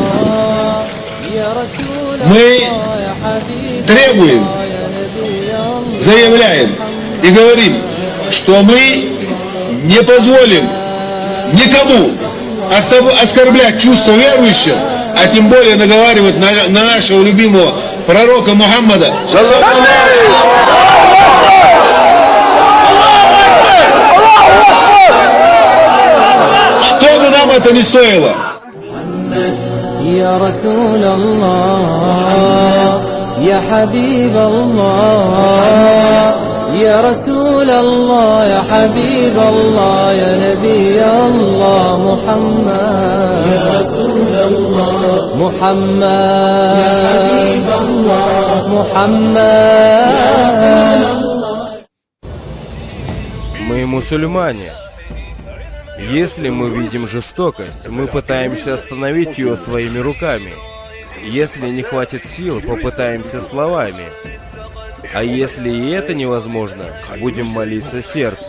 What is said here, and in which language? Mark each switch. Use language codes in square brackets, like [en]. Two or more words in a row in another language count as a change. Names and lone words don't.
[ru] Мы требуем, заявляем и говорим, что мы не позволим никому оскорблять чувства верующих, а тем более наговаривать на нашего любимого пророка Мухаммада. Что бы нам это ни стоило. [ar] يا رسول الله يا حبيب الله يا رسول الله يا حبيب الله يا نبي الله محمد يا رسول الله محمد يا حبيب الله محمد يا رسول الله. [ru] Мы мусульмане. Если мы видим жестокость, мы пытаемся остановить ее своими руками. Если не хватит сил, попытаемся словами. А если и это невозможно, будем молиться сердцем.